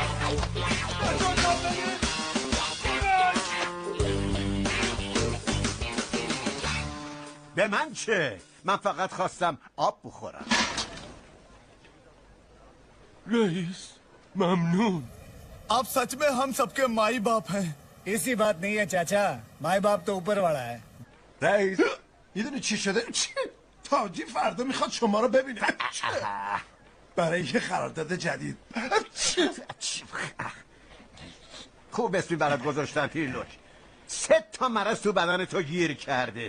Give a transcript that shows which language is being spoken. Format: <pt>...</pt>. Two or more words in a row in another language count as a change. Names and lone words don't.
<fa>به من چه؟ من فقط خواستم آب بخورم.</fa> <hi>रईस ममनून आप सच में हम सबके माई बाप हैं। ऐसी बात नहीं है चाचा, माई बाप तो ऊपर वाला है।</hi> <fa>رئیس میدونی چی شده؟ تاجی فردا میخواد شما رو ببینه برای یه قرارداد جدید. خوب اسمی برات گذاشتم پیرلوک. 3 تا مرض تو بدن تو گیر کرده.</fa>